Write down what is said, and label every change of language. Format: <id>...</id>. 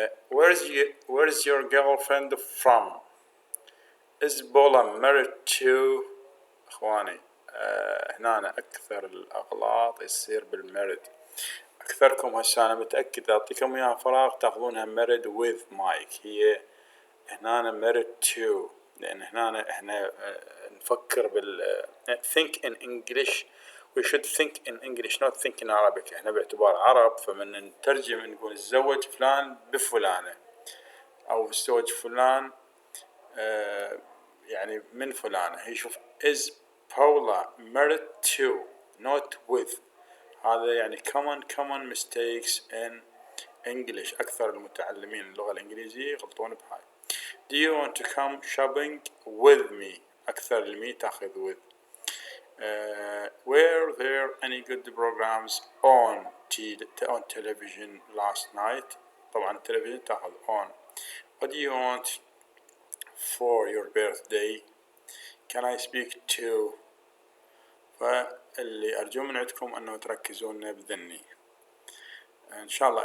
<en>Where is your girlfriend from? Is Paula married to?</en> <ar>إخواني، هنا أكثر الأغلاط يصير بالmarried. أكثركم هسه أنا متأكد أعطيكم إياها فراغ تاخذونها</ar> <en>married with Mike.</en> <ar>هي هنا</ar> <en>married to،</en> <ar>لأن هنا إحنا نفكر</ar> <en>think in English. we should think in English not think in Arabic.</en> <ar>إحنا باعتبار عرب فمن نترجم نقول تزوج فلان بفلانة أو تزوج فلان يعني من فلانة. هي شوف</ar> <en>is Paula married to not with.</en> <ar>هذا يعني</ar> <en>common mistakes in English.</en> <ar>أكثر المتعلمين اللغة الإنجليزية يغلطون بهاي.</ar> <en>Do you want to come shopping with me؟</en> <ar>أكثر المي تاخذ</ar> <en>with. Were there any good programs on television last night؟</en> <ar>طبعا التلفزيون تاخذ</ar> <en>on. What do you want for your birthday؟ Can I speak to؟</en> <ar>فاللي أرجو من عندكم أنه تركزون بذني إن شاء الله.</ar>